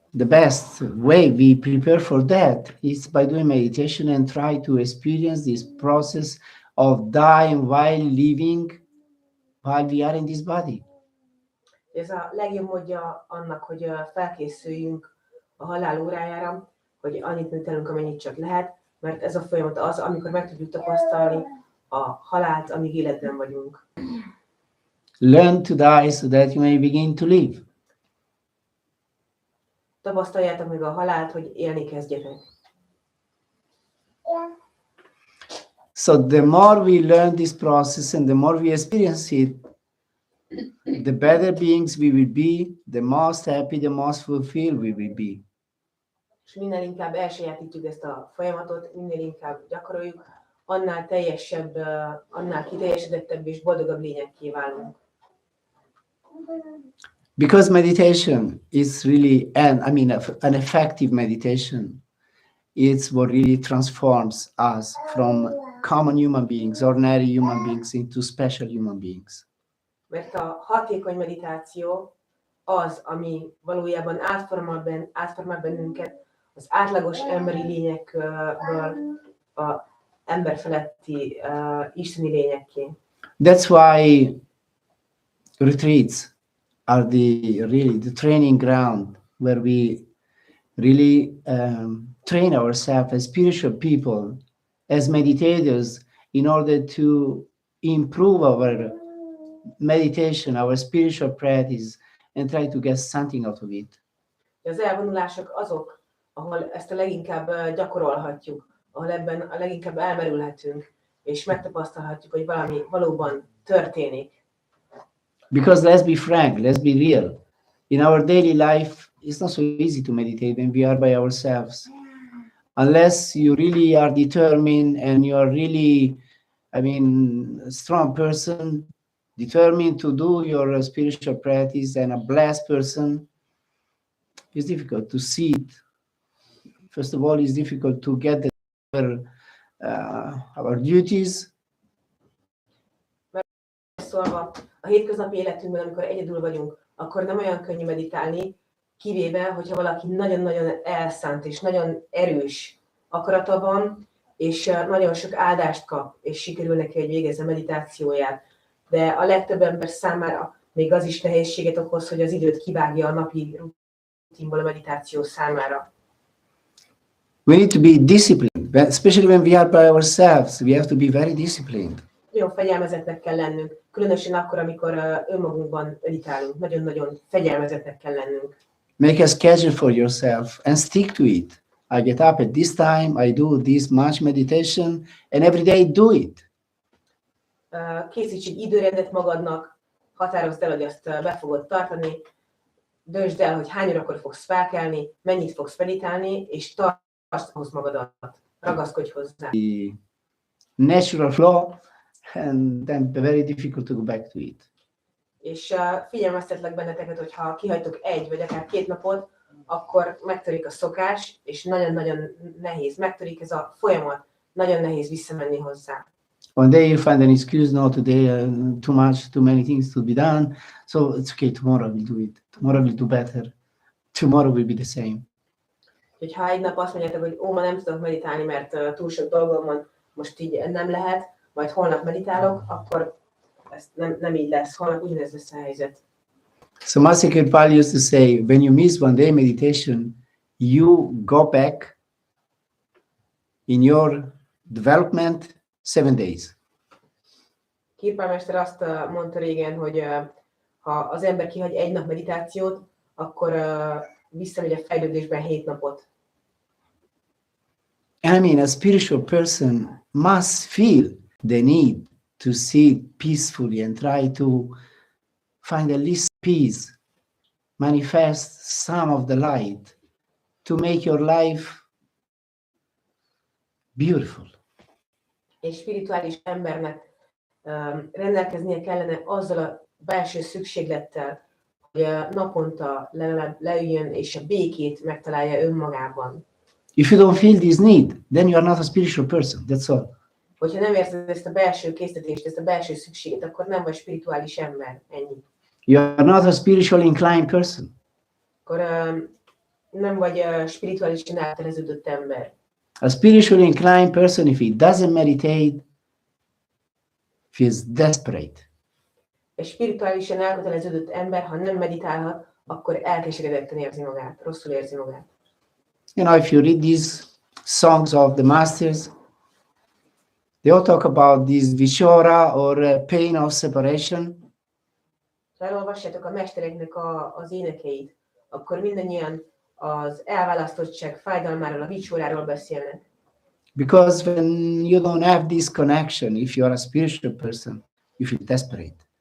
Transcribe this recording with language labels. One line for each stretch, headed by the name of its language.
English: The best way we prepare for that is by doing meditation and try to experience this process of dying while living, while we are in this body.
Hungarian: Ez a legjobb módja annak, hogy felkészüljünk a halál órájára, hogy annyit meditálunk, amennyit csak lehet, mert ez a folyamat az, amikor meg tudjuk tapasztalni a halált, amíg életben vagyunk.
English: Learn to die so that you may begin to live.
Hungarian: Tapasztaljátok meg a halált, hogy élni kezdjetek.
English: So the more we learn this process and the more we experience it, the better beings we will be, the most happy, the most fulfilled we will be.
Hungarian: És minél inkább elsajátítjuk ezt a folyamatot, minél inkább gyakoroljuk, annál teljesebb, annál kiteljesedettebb és boldogabb lényekké válunk.
English: Because meditation is really, an effective meditation, it's what really transforms us from common human beings, ordinary human beings, into special human beings.
Hungarian: Mert a hatékony meditáció az, ami valójában átformál bennünket az átlagos emberi lényekből a emberfeletti isteni lényekké.
English: That's why retreats are the training ground where we really train ourselves as spiritual people, as meditators, in order to improve our meditation, our spiritual practice, and try to get something out of it.
Hungarian: Az elvonulások azok, ahol ezt a leginkább gyakorolhatjuk, ahol ebben a leginkább elmerülhetünk, és megtapasztalhatjuk, hogy valami valóban történik.
English: Because let's be frank, let's be real. In our daily life, it's not so easy to meditate when we are by ourselves. Unless you really are determined and you are really, a strong person, determined to do your spiritual practice and a blessed person, it's difficult to see it. First of all, it's difficult to get our duties.
Hungarian: Szólva, a hétköznapi életünkben, amikor egyedül vagyunk, akkor nem olyan könnyű meditálni, kivéve, hogyha valaki nagyon-nagyon elszánt és nagyon erős akarata van, és nagyon sok áldást kap, és sikerül neki, hogy végezze meditációját. De a legtöbb ember számára még az is nehézséget okoz, hogy az időt kivágja a napi rutinból a meditáció számára.
English: We need to be disciplined, especially when we are by ourselves. We have to be very disciplined.
Hungarian: Nagyon fegyelmezetnek kell lennünk, különösen akkor, amikor önmagunkban meditálunk. Nagyon-nagyon fegyelmezetnek kell lennünk.
English: Make a schedule for yourself and stick to it. I get up at this time, I do this much meditation, and every day do it.
Hungarian: Készíts egy időrendet magadnak, határozd el, hogy azt be fogod tartani, döntsd el, hogy hány órakor fogsz felkelni, mennyit fogsz meditálni, és tartsd ahhoz magadat, ragaszkodj hozzá.
English: The natural flow, and then very difficult to go back to it.
Hungarian: És figyelmeztetlek benneteket, hogy ha kihagytok egy vagy akár 2 napot, akkor megtörik a szokás, és nagyon-nagyon nehéz. Megtörik ez a folyamat, nagyon nehéz visszamenni hozzá.
English: One day you find an excuse, no, today too many things to be done, so it's okay, tomorrow we'll do it. Tomorrow we'll do better. Tomorrow will be the same.
Hungarian: Ha egy nap azt mondjátok, hogy ma nem tudok meditálni, mert túl sok dolgom van, most így nem lehet, majd holnap meditálok, akkor ez nem így lesz, holnap ugyanez lesz a helyzet.
English: So Master Kirpal used to say, when you miss one day meditation, you go back in your development 7 days.
Hungarian: Kirpal mester azt mondta régen, hogy ha az ember kihagy egy nap meditációt, akkor visszamegy a fejlődésben 7 napot.
English: A spiritual person must feel the need to sit peacefully and try to find at least peace, manifest some of the light to make your life beautiful.
Hungarian: Egy spirituális embernek rendelkeznie kellene azzal a belső szükséglettel, hogy naponta legalább leüljön és a békét megtalálja önmagában.
English: If you don't feel this need, then you are not a spiritual person, that's all.
Hungarian: Hogyha nem érzed ezt a belső késztetést, ezt a belső szükséget, akkor nem vagy spirituális ember, ennyi.
English: You are not a spiritual inclined person.
Hungarian: Akkor nem vagy spirituálisan elköteleződött ember.
English: A spiritually inclined person, if he doesn't meditate, feels desperate.
Hungarian: Egy spirituálisan elköteleződött ember, ha nem meditálhat, akkor elkeseredetten érzi magát, rosszul érzi magát.
English: You know, if you read these songs of the masters, they all talk about this vishora or pain of separation.
Hungarian: Ha elolvassátok a mestereknek az énekeit, akkor mindannyian az elválasztottság fájdalmáról, a vicsoráról beszélnek.
English: Because when you don't have this connection, if you are a spiritual person, you feel desperate.